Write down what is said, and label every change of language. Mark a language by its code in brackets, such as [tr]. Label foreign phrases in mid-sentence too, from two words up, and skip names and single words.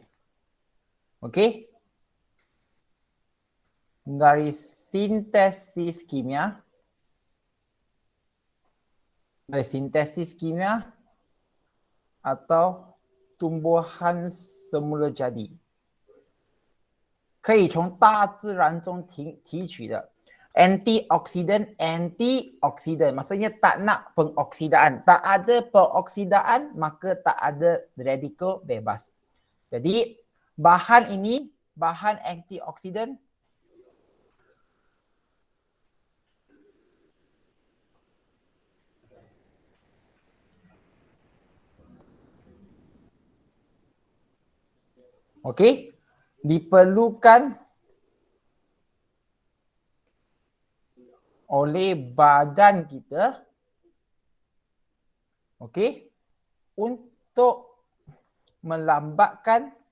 [ms] Okey? Dari sintesis kimia, atau tumbuhan semula jadi. [zh] 可以从大自然中提取的 [ms] antioksidan maksudnya tak nak pengoksidaan. Tak ada pengoksidaan maka tak ada radikal bebas. Jadi bahan ini, bahan antioksidan okey, diperlukan oleh badan kita, okey, untuk melambatkan